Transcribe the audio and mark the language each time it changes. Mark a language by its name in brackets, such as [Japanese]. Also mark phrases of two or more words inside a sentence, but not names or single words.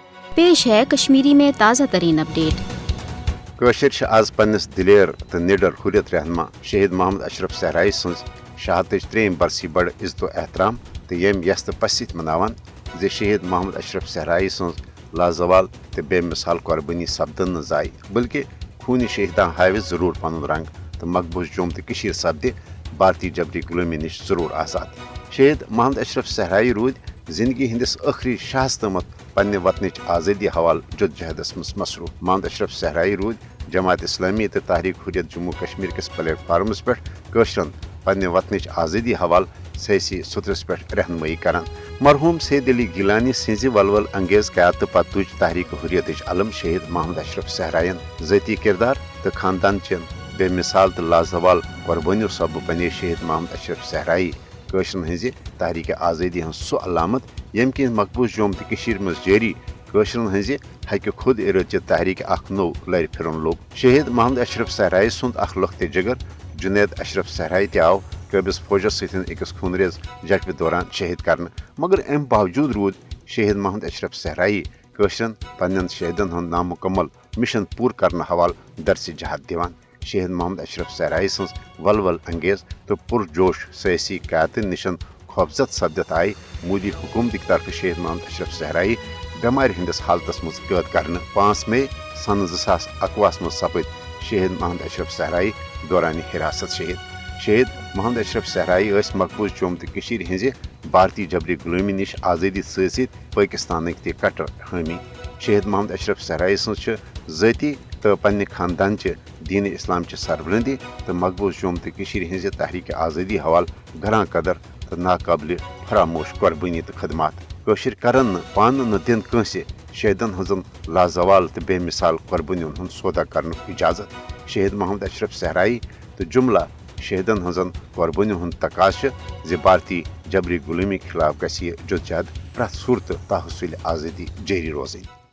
[Hindi] पेश है कश्मीरी में ताज़ा तरीन अपडेट। [Kashmiri] कशर आज पन्नस दिलेर तो निडर हुरियत रहनमा शहीद मोहम्मद अशरफ सहराई सज शहादत 3 बरसी बड़ इज्जत एहतराम तो यम यस्त पसित मनावान जे शहीद मोहम्मद अशरफ सहराई सज लाजवाल तो बेमिसाल कुर्बानी सपदन न जाय बल्कि खूनी शहीदा हाव जरूर पन रंग तो मकबूज जोम तो कशीर सपद भारतीय जबरी गुलामी निश जरूर आजाद। शहीद मोहम्मद अशरफ सहराई रूद जिंदगी हंदिस आखिरी शाहस तमत पन्ने वतन आज़ादी हवाल जदोजहदस मज मसरूफ। मोहम्मद अशरफ सहराई रूद जमात इस्लामी तो तहरीक हुरियत जम्मू कश्मीर किस प्लेटफार्मस पे कशरन पन्ने वतन आज़ादी हवाल सियासी सुत्रस पे रहनुमाई करान। मरहूम सैयद अली गिलानी सिंज वलवल अंगेज क़यादत पत तुज तहरीक हुरियत अलम शहीद मोहम्मद अशरफ सहरायन ज़ाती किरदार तो खानदान चन बेमिसाल तो लाजवाल कुर्बानियों सब बने शहीद मोहम्मद अशरफ सहराई कशरन हज तहरीक आज़ादी हज सो अलामत यम कि मकबूज जोम तो मज जारी कशरन हज हक खुद इरचित तहरीक अख नो लर फिरन लोग। शहीद मोहम्मद अशरफ सहराई सुंद अख लख्त जिगर जुनैद अशरफ सहराई आव कबिस फौजस सकिस खूनरेज जटव दौरान शहीद कर मगर अम बावजूद रूद शहीद मोहम्मद अशरफ सहराई कशरन पन्न शहीदन हंद नामुकम्मल मिशन पूर करने हवाल दरस जहद दिवान। शहीद मोहम्मद अशरफ सहराई सज वलवल अंगेज तो पुरजोश सियासी क़यादत निशन खौफजद सपदत आई मोदी हुकूमत की तरफ शहीद मोहम्मद अशरफ सहराई बेमार हंदिस हालतस मज कैद कर 5 मई सन 2021 मज सपद शहीद मोहम्मद अशरफ सहराई दौरान हिरासत शहीद। शहीद मोहम्मद अशरफ सहराई मकबूज जोम तो हज भारतीय जबरी गुलामी निश आज़ादी सत पाकिस्तान ते कट्टर हामी। शहीद मोहम्मद अशरफ सहराई सज ज़ाती तो पन्ने खानदान दीन इस्लाम सरबलंदी तो मकबूज जोम तो हज तहरीक आज़ादी हवाल घरां कदर तो नाकाबिल फरामोश कुर्बानी तो खदमात कशर करन पान न दिन कंसे शहीदन हजन लाजवाल तो बेमिसाल कुर्बानियों हंद सौदा कर इजाजत। शहीद मोहम्मद अशरफ सहराई तो जुमला शहीदन हजन कुर्बानियों हंद तकाश जे भारतीय जबरी गुलामी खिलाफ गि जदोजहद प्रत सूरत तहसील आज़ादी जारी रोज़।